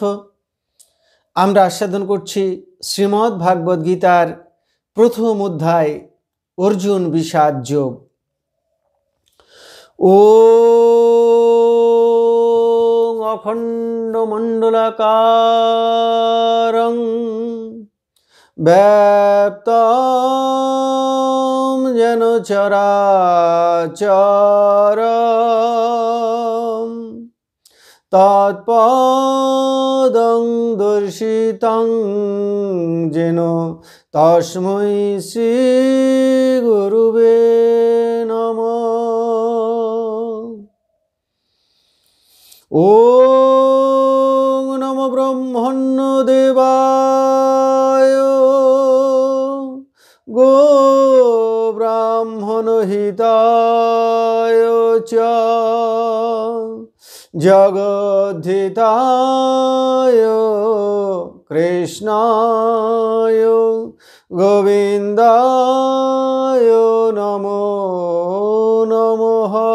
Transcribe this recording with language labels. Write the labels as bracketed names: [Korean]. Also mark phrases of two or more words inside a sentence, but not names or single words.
[Bangla] আমরা আস্বাদন করছি শ্রীমদ্ ভাগবত গীতার প্রথম অধ্যায় অর্জুন বিষাদ যোগ। [Sanskrit] ওম অখণ্ড মণ্ডলাকারং ব্যাপ্তং যেন চরাচরম তৎপদং দর্শিতং যেন তস্मै শ্রী গুরুবে নমঃ। ওম নমো ব্রহ্মণ্য দেবায় গো ব্রাহ্মণ হিতায় চ জগদ্ধিতায় কৃষ্ণায় গোবিন্দায় নমো নমঃ।